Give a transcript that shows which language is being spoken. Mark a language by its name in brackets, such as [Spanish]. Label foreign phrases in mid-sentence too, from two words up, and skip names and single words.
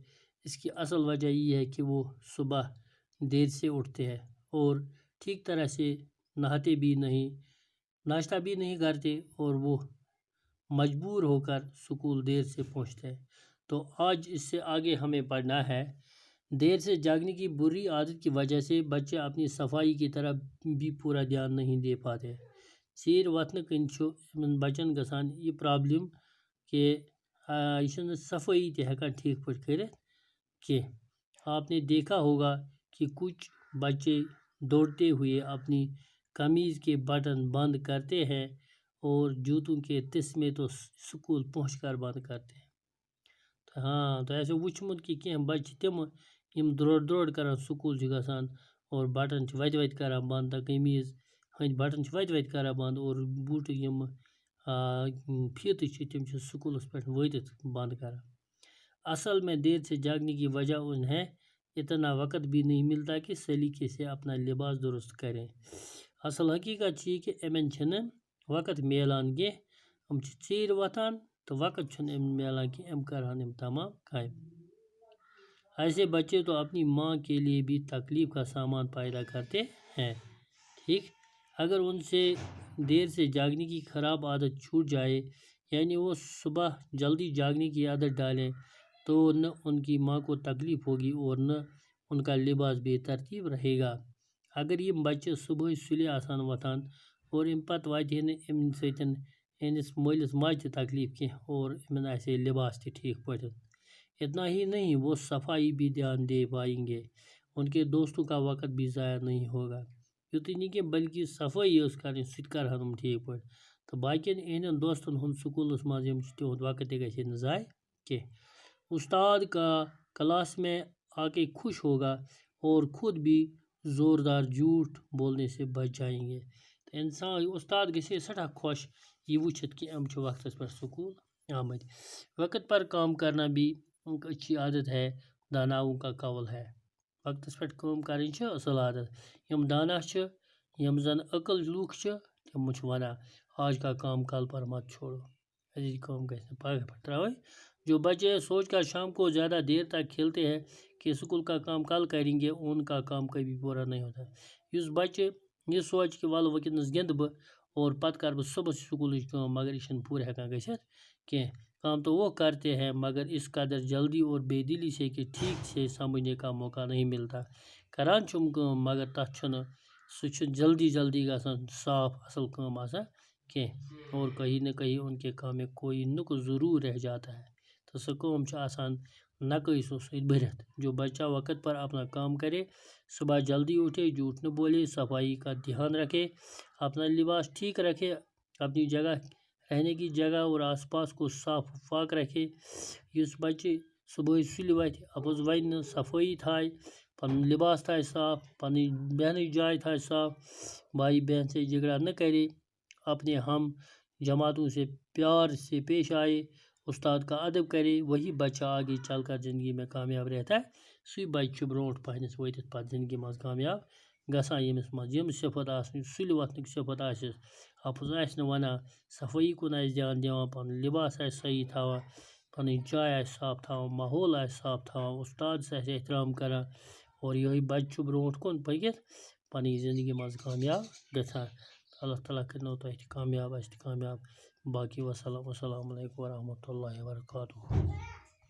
[Urdu] اس کی اصل وجہ یہ ہے کہ وہ صبح دیر سے اٹھتے ہیں اور ٹھیک طرح سے نہاتے بھی نہیں، ناشتہ بھی نہیں کرتے اور وہ مجبور ہو کر سکول دیر سے پہنچتے ہیں. تو آج اس سے آگے ہمیں پڑھنا ہے. دیر سے جاگنے کی بری عادت کی وجہ سے بچے اپنی صفائی کی طرف بھی پورا دھیان نہیں دے پاتے. [Kashmiri] ژیٖرۍ وۄتھنہٕ کِنۍ چھُ یِمن بچن گژھان یہ پرابلم کہ یہ چھِنہٕ صفٲیی تہِ ہٮ۪کان ٹھیک پٲٹھۍ کٔرِتھ کینٛہہ. [Urdu] آپ نے دیکھا ہوگا کہ کچھ بچے دوڑتے ہوئے اپنی قمیض کے بٹن بند کرتے ہیں اور جوتوں کے تسمے تو سکول پہنچ کر بند کرتے ہیں. [Kashmiri] تو ایسے وٕچھمُت کہ کینٛہہ بچہِ تِم یِم درٛوٚڑ کران سکول چھِ گژھان اور بٹن چھِ وتہِ وتہِ کران بند، تہٕ قمیٖض ہٕنٛدۍ بٹن چھِ وتہِ وتہِ کران بند اور بوٗٹہٕ یِم فیٖتہٕ چھِ تِم چھِ سکولس پٮ۪ٹھ وٲتِتھ بند کران. [Urdu] اصل میں دیر سے جاگنے کی وجہ انہیں اتنا وقت بھی نہیں ملتا کہ سلیقے سے اپنا لباس درست کریں. [Kashmiri] اصل حقیقت یہ کہ یِمن چھنہٕ وقت میلان کینٛہہ، یِم چھِ ژیٖرۍ وۄتھان تو وقت چھُنہٕ یِمن میلان کہ یِم کرہن یِم تمام کامہِ. [Urdu] ایسے بچے تو اپنی ماں کے لیے بھی تکلیف کا سامان پیدا کرتے ہیں. ٹھیک، اگر ان سے دیر سے جاگنے کی خراب عادت چھوٹ جائے، یعنی وہ صبح جلدی جاگنے کی عادت ڈالیں، تو نہ ان کی ماں کو تکلیف ہوگی اور نہ ان کا لباس بے ترتیب رہے گا. [Kashmiri] اگر یہ بچے صبح سُلے آسان وۄتھان اور امہِ پتہٕ واتہِ نہٕ امہِ سۭتۍ أمِس مٲلِس ماجہِ تہِ تکلیف کینٛہہ اور یِمن آسہِ لباس تہِ ٹھیک پٲٹھۍ. [Urdu] اتنا ہی نہیں، وہ صفائی بھی دھیان دے پائیں گے، ان کے دوستوں کا وقت بھی ضائع نہیں ہوگا. [Kashmiri] یُتُے نہٕ کینٛہہ بلکہ صفٲیی یٲژ کرٕنۍ سُہ تہِ کرہن یِم ٹھیک پٲٹھۍ تہٕ باقین یِہنٛدٮ۪ن دوستن ہُنٛد سکولس منٛز یِم چھِ تِہُنٛد وقت تہِ گژھِ ہے نہٕ ضایع کینٛہہ. [Urdu] استاد کا کلاس میں آ کے خوش ہوگا اور خود بھی زوردار جھوٹ بولنے سے بچ جائیں گے. [Kashmiri] تہٕ انسان استاد گژھِ ہے سٹھاہ خوش یہ وٕچھِتھ کہ یِم چھِ وقتس پٮ۪ٹھ سکول آمٕتۍ. [Urdu] وقت پر کام کرنا بھی ایک اچھی عادت ہے، داناؤں کا قول ہے. [Kashmiri] وقتس پٮ۪ٹھ کٲم کرٕنۍ چھِ اصل عادت. یِم دانا چھِ، یِم زن عقل لوٗکھ چھِ، تِم چھِ ونان [Urdu] آج کا کام کل پر مت چھوڑو، [Kashmiri] أزِچ کٲم گژھِ نہٕ پگاہ پٮ۪ٹھ ترٛاوٕنۍ. [Urdu] جو بچے سوچ کر شام کو زیادہ دیر تک کھیلتے ہیں کہ اسکول کا کام کل کریں گے، ان کا کام کبھی پورا نہیں ہوتا. [Kashmiri] یُس بچہ یہ سوچ کہ ول وٕنکٮ۪نس گِنٛدٕ بہٕ اور پتہٕ کر بہٕ صبحس سکولٕچ کٲم، مگر یہ چھنہٕ پوٗرٕ ہٮ۪کان گٔژھِتھ کینٛہہ. [Urdu] کام تو وہ کرتے ہیں مگر اس قدر جلدی اور بے دلی سے کہ ٹھیک سے سمجھنے کا موقع نہیں ملتا. [Kashmiri] کران چھُم کٲم مگر تتھ چھُنہٕ سُہ چھُ جلدی جلدی گژھان صاف اصل کٲم آسان کینٛہہ [Urdu] اور کہیں نہ کہیں ان کے کام میں کوئی نقص ضرور رہ جاتا ہے [Kashmiri] تو سُہ کٲم چھِ آسان نقٲیصو سۭتۍ بھرِتھ. [Urdu] جو بچہ وقت پر اپنا کام کرے، صبح جلدی اٹھے، جھوٹ نہ بولے، صفائی کا دھیان رکھے، اپنا لباس ٹھیک رکھے، اپنی جگہ رہنے کی جگہ اور آس پاس کو صاف پاک رکھے. [Kashmiri] یُس بچہ صبح سُلہِ وتھِ، اپُز ونہِ نہٕ، صفٲیی تھایہِ، پنُن لباس تھایہِ صاف، پنٕنۍ بیہنٕچ جاے تھایہِ صاف، [Urdu] بھائی بہن سے جھگڑا نہ کرے، اپنے ہم جماعتوں سے پیار سے پیش آئے، استاد کا ادب کرے، وہی بچہ آگے چل کر زندگی میں کامیاب رہتا ہے. [Kashmiri] سُے بچہ چھُ برونٛٹھ پہنس وٲتِتھ پتہٕ زندگی منٛز کامیاب گژھان، ییٚمِس منٛز یِم صفت آسن، سُلہِ وۄتھنٕکۍ صفت آسٮ۪س حافظ آسہِ نہٕ وَنان صفٲیی کُن آسہِ دھیان دِوان پَنُن لِباس آسہِ صحیح تھاوان پَنٕنۍ جاے آسہِ صاف تھاوان ماحول آسہِ صاف تھاوان اُستادَس آسہِ احترام کَران اور یِہوٚے بَچہِ چھُ برٛونٛٹھ کُن پٔکِتھ پَنٕنۍ زندگی منٛز کامیاب گژھان اللہ تعالیٰ کٔرنو تۄہہِ تہِ کامیاب اَسہِ تہِ کامیاب باقی وَسلام [Arabic] السلام علیکم ورحمتہ اللہ وبرکاتہ